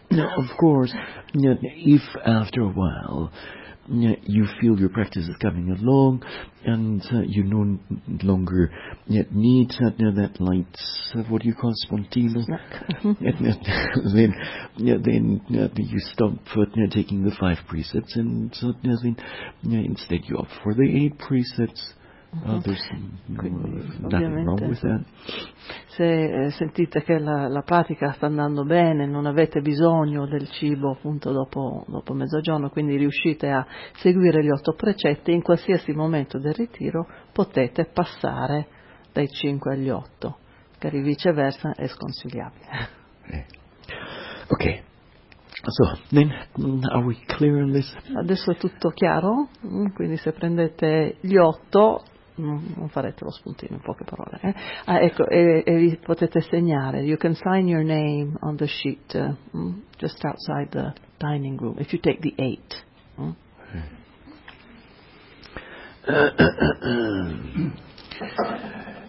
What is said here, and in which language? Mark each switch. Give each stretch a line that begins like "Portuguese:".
English: No, of course, if after a while you feel your practice is coming along and you no longer need that light, what do you call spontaneous snack, then you stop taking the 5 precepts and instead you opt for the 8 precepts. Mm-hmm. There's nothing wrong with that.
Italian: Se sentite che la pratica sta andando bene, non avete bisogno del cibo appunto dopo mezzogiorno, quindi riuscite a seguire gli 8 precetti, in qualsiasi momento del ritiro potete passare dai 5 agli 8, magari viceversa è sconsigliabile. Ok.
English: So, then, are we clear on this?
Italian: Adesso è tutto chiaro, quindi se prendete gli 8 non farete lo spuntino, in poche parole. Eh? Ah, ecco, e vi potete segnare.
English: You can sign your name on the sheet just outside the dining room if you take the 8.